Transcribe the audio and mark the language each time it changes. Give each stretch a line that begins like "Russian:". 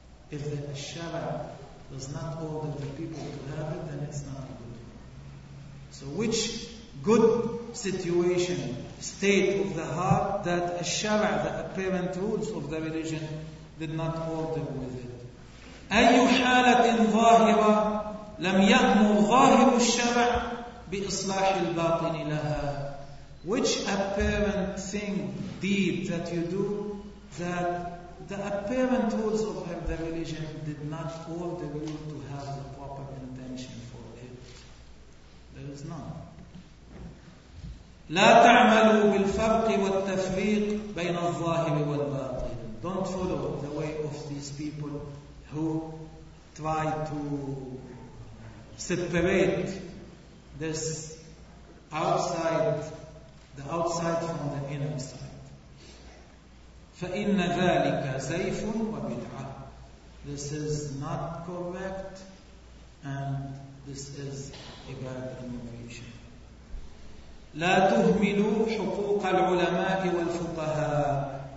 English: If the الشرع does not order the people to have it then it's not good So which good situation state of the heart that الشرع, the apparent rules of the religion did not order with it.
Arabic: أي حالة ظاهرة لم يأمر ظاهر الشرع بإصلاح الباطن لها.
English: Which apparent thing, deed that you do that the apparent rules of the religion did not order you to have the proper intention for it. There is none.
Arabic: لا تعملوا بالفرق والتفريق بين الظاهر والباطن.
English: Don't follow the way of these people who try to separate this outside, the outside from the inner side.
Arabic: فإن ذلك زيف وبدعة.
English: This is not correct and this is
Arabic: عبادة المنفيشة. لا تهملوا حقوق العلماء والفقهاء.